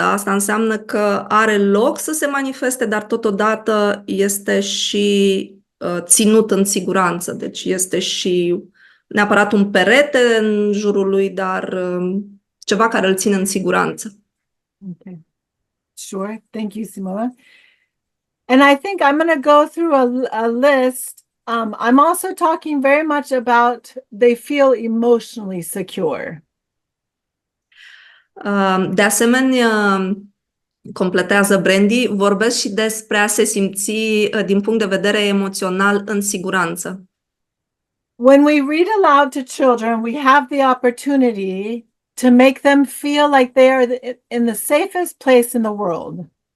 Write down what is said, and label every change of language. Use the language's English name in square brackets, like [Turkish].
[Romanian] Asta înseamnă că are loc să se manifeste, dar totodată este și ținut în siguranță. Deci este și neapărat un perete în jurul lui, dar ceva care îl ține în siguranță. [English] Okay. Sure. Thank you, Simona. And I think I'm going to go through a list. I'm also talking very much about they feel emotionally secure. [Romanian] De asemenea, completează Brandy, vorbesc și despre a se simți din punct de vedere emoțional în siguranță. [English] When we read aloud to children, we have the opportunity to make them feel like they are in the safest place in the world.